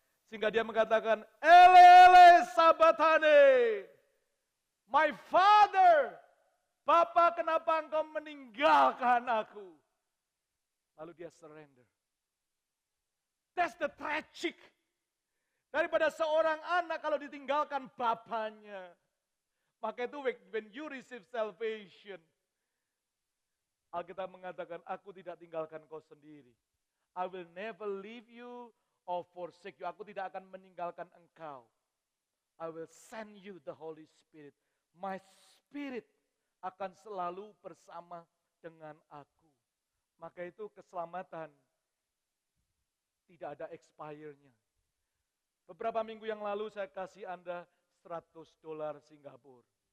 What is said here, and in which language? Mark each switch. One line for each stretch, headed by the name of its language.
Indonesian: Sehingga dia mengatakan, Ele, Ele, sabatane,
English: my father,
Indonesian: Bapa kenapa engkau meninggalkan aku? Lalu dia surrender.
English: That's the tragic.
Indonesian: Daripada seorang anak kalau ditinggalkan bapaknya. Maka itu
English: when you receive salvation,
Indonesian: Alkitab mengatakan, aku tidak tinggalkan kau sendiri.
English: I will never leave you or forsake you.
Indonesian: Aku tidak akan meninggalkan engkau.
English: I will send you the Holy Spirit. My spirit
Indonesian: akan selalu bersama dengan aku. Maka itu keselamatan tidak ada expire-nya. Beberapa minggu yang lalu saya kasih Anda $100 Singapura.